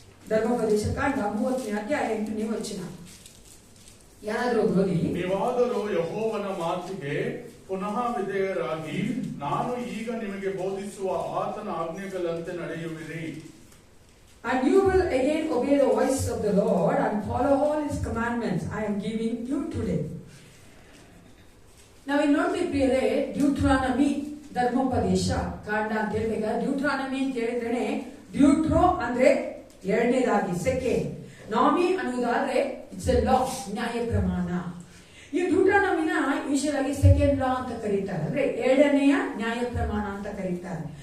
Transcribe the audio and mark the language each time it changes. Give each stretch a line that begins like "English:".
Kannada: ಧರ್ಮೋಪದೇಶ ಕಾಂಡ 30ನೇ ಅಧ್ಯಾಯ 8ನೇ ವಚನ. ಯಾರಾದ್ರೂ ಓದಿ. ನೀವಾದರೂ ಯೆಹೋವನ ಮಾತಿಗೆ ಪುನಃ ವಿಧೇಯರಾಗಿ ನಾನು ಈಗ ನಿಮಗೆ ಬೋಧಿಸುವ ಆತನ ಆಜ್ಞೆಗಳಂತೆ ನಡೆಯುವಿರಿ.
English: And you will again obey the voice of the Lord and follow all His commandments I am giving you today.
Kannada: ನಾವಿಲ್ಲಿ ನೋಡ್ತೀವಿ ಪ್ರಿಯರೇ, ಡ್ಯೂಟ್ರಾನಮಿ ಧರ್ಮೋಪದೇಶ ಕಾಂಡ ಅಂತ ಹೇಳ್ಬೇಕಾದ್ರೆ ಡ್ಯೂಟ್ರಾನಮಿ ಅಂತ ಹೇಳಿದ್ರೆ ಡ್ಯೂಟ್ರೋ ಅಂದ್ರೆ ಎರಡನೇದಾಗಿ, ಸೆಕೆಂಡ್. ನಾಮಿ ಅನ್ನುವುದಾದ್ರೆ
English: it's a law,
Kannada: ನ್ಯಾಯ ಪ್ರಮಾಣ. ಈ ಡ್ಯೂಟ್ರಾನಮಿನ ವಿಶೇಷವಾಗಿ ಸೆಕೆಂಡ್ ಲಾ ಅಂತ ಕರೀತಾರೆ, ಅಂದ್ರೆ ಎರಡನೆಯ ನ್ಯಾಯ ಪ್ರಮಾಣ ಅಂತ ಕರೀತಾರೆ.